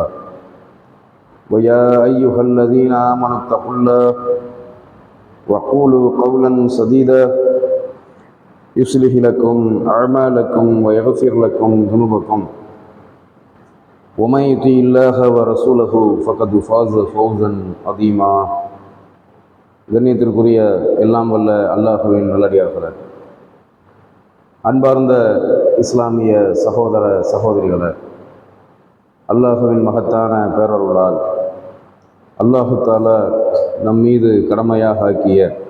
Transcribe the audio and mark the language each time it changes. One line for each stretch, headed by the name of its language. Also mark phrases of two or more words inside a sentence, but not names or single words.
Arabic: ويا أيها الذين آمنوا اتقوا الله وقولوا قولا سديدا يصلح لكم أعمالكم ويغفر لكم ذنوبكم ومن يطع الله ورسوله فقد فاز فوزا عظيما.
Tamil: கண்ணியத்திற்குரிய எல்லாம் வல்ல அல்லாஹ்வின் நல்லடியார்களே, அன்பார்ந்த இஸ்லாமிய சகோதர சகோதரிகளே, அல்லாஹ்வின் மகத்தான பேரருளால்
Arabic: الله تعالى
Tamil: நம் மீது கடமையாக ஆக்கிய